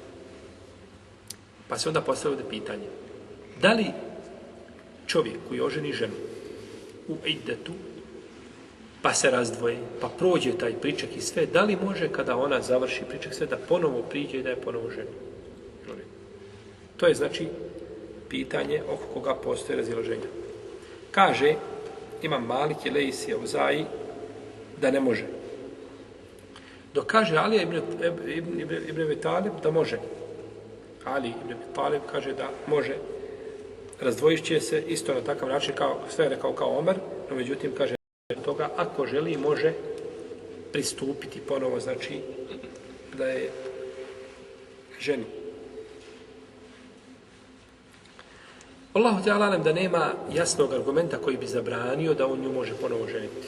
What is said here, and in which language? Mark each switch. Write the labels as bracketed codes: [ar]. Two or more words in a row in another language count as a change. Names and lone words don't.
[bs] Pa se onda postavlja pitanje. Da li čovjek koji oženi ženu u iddetu, pa se razdvoje, pa prođe taj pričak i sve, da li može kada ona završi pričak sve da ponovo priđe i da je ponovo ženi? To je znači pitanje oko koga postoje razilaženja. Kaže Imam Malik i Lejsi Auzaji da ne može. Dok kaže Ali ibn Abi Talib da može. Ali ibn Abi Talib kaže da može. Razdvojit će se isto na takav način kao sve rekao kao Omer, no međutim kaže toga ako želi može pristupiti ponovo, znači da je ženi. [ar] الله تعالى [bs] nam da nema jasnog argumenta koji bi zabranio da on nju može ponovo ženiti.